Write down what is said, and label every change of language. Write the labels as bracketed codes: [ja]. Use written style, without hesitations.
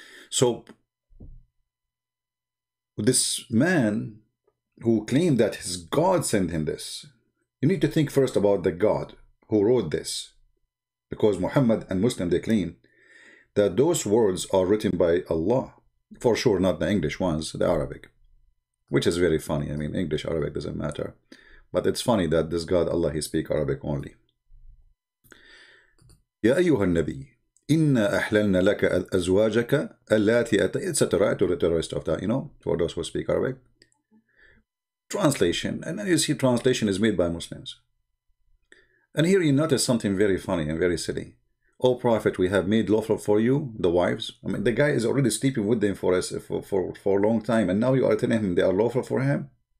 [en] So this man who claimed that his God sent him this, you need to think first about the God who wrote this. Because Muhammad and Muslim, they claim that those words are written by Allah. For sure, not the English ones, the Arabic. Which is very funny. English, Arabic doesn't matter. But it's funny that this God, Allah, he speak Arabic only. [ar] يا أيها النبي إنا أحللنا لك أزواجك اللاتي etc. [en] to the rest of that, for those who speak Arabic. Translation, and then you see translation is made by Muslims. And here you notice something very funny and very silly. O Prophet, we have made lawful for you the wives. I mean, the guy is already sleeping with them for a long time, and now you are telling him they are lawful for him?